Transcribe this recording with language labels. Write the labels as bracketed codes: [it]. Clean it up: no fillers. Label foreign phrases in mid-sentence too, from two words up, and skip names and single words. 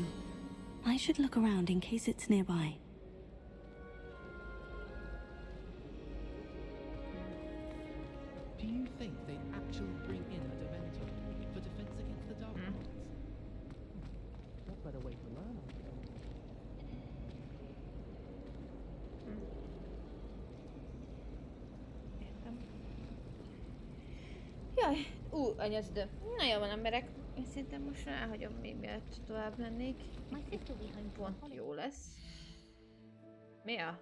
[en] I should look around in case it's nearby. Do you think they'd actually bring in a Dementor for defense against the Dark Ones? What better way to learn? [hu] Jaj, anyazd. Na jó van, emberek. Én szerintem most ráhagyom még mielőtt tovább mennék. Pont jó lesz. Mi a?